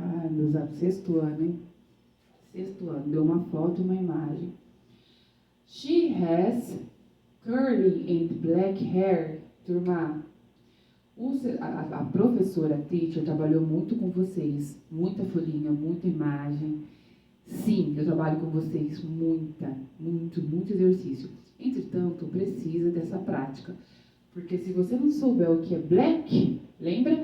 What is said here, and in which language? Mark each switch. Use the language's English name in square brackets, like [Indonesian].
[Portuguese] meus amigos, 6º ano, hein? 6º ano. Deu uma foto e uma imagem. [English] She has curly and black hair. [Portuguese] Turma, a professora, a teacher, trabalhou muito com vocês. Muita folhinha, muita imagem. Sim, eu trabalho com vocês muito exercício. Entretanto, precisa dessa prática. Porque se você não souber o que é black, lembra?